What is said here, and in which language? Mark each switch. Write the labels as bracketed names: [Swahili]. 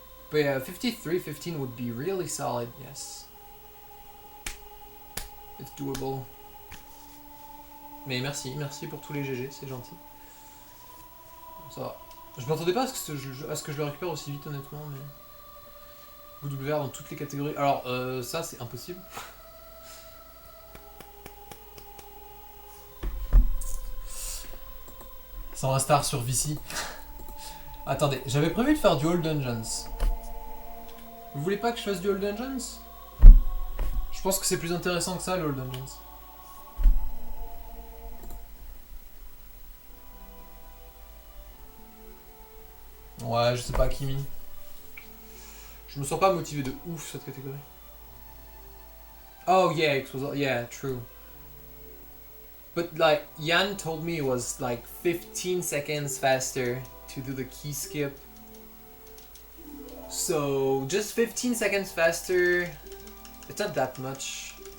[English] But yeah, 53-15 would be really solid, yes. It's doable. [French] Mais merci, merci pour tous les GG, c'est gentil. Ça va. Je m'attendais pas à ce que je le récupère aussi vite honnêtement, mais... WR dans toutes les catégories. Alors, ça c'est impossible. Sans un star sur VC. Attendez, j'avais prévu de faire du Old Dungeons. Vous voulez pas que je fasse du Old Dungeons? Je pense que c'est plus intéressant que ça, le Old Dungeons. Ouais, je sais pas, Kimi. Je me sens pas motivé de ouf cette catégorie. [English] Oh yeah, it was, yeah, true. But like, Jan told me it was like 15 seconds faster to do the key skip. So, just 15 seconds faster, it's not that much.